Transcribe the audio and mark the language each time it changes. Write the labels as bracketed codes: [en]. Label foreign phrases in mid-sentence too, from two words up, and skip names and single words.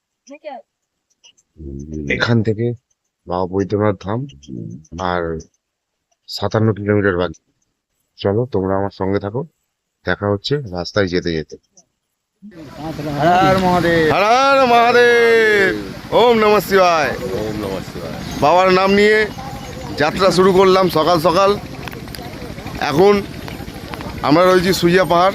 [bn] এখান থেকে বাবা বৈদ্যনাথ ধাম আর 57 কিলোমিটার বাকি। চলো তোমরা আমার সঙ্গে থাকো, দেখা হচ্ছে রাস্তায় যেতে যেতে। [sa] হর হর মহাদেব, হর হর মহাদেব, ওম নমঃ শিবায়। ওম নমঃ শিবায়। [bn] বাবার নাম নিয়ে যাত্রা শুরু করলাম সকাল সকাল। এখন আমরা রয়েছি সুইয়া পাহাড়।